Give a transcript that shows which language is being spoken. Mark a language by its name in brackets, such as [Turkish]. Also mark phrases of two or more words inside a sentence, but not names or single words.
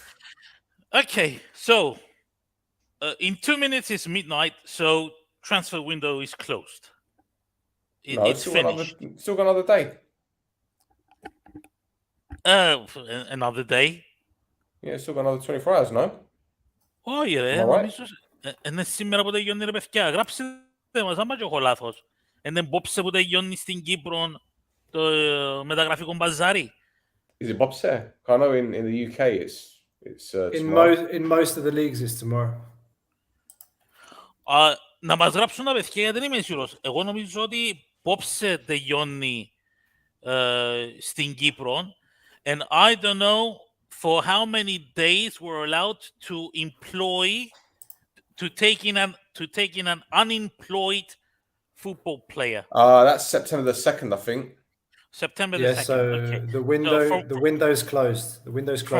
[English] Okay, so in 2 minutes it's midnight, so transfer window is closed. It's finished. Still got another day. Another day. Yeah, still got another 24 hours, no? [Greek] Όχι ρε, νομίζω είναι σήμερα που τελειώνει ρε παιδιά. Γράψτε μας, άμα και έχω λάθος. Είναι μπόψε που τελειώνει στην Κύπρο το μεταγραφικό μπαζάρι. [English] Is it Bobse? I know in the UK it's in most of the leagues it's tomorrow. [Greek] Να μας γράψουν τα παιδιά γιατί δεν είμαι σίγουρος. Εγώ νομίζω ότι μπόψε τελειώνει στην Κύπρο. [English] And I don't know for how many days we're allowed to take in an unemployed football player. That's September the 2nd, I think. September the 2nd. So okay. the window's closed. The window's closed.